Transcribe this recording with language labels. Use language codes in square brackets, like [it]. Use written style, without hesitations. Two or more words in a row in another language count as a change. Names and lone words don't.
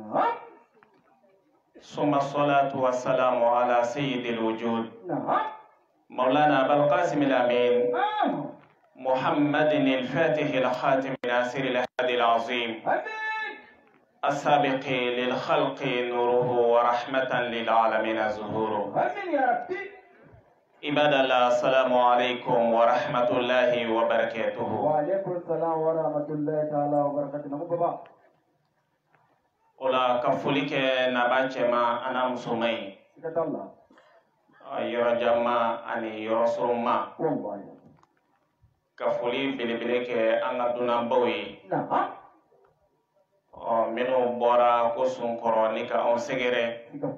[ar] ثم الصلاة والسلام على سيد الوجود مولانا أبا القاسم الأمين محمد الفاتح الخاتم ناصر الهادي العظيم السابق للخلق نوره ورحمة للعالمين ظهوره. عباد الله السلام عليكم ورحمة الله وبركاته. وعليكم السلام ورحمة الله تعالى وبركاته. [bm] Ola ka foli kɛ naba cɛma ana musoman ye yɔrɔ jama ani yɔrɔ soroma ka foli belebele kɛ an ka dunanbaw ye minnu bɔra ko sunkɔrɔ ni ka anw sɛgɛrɛ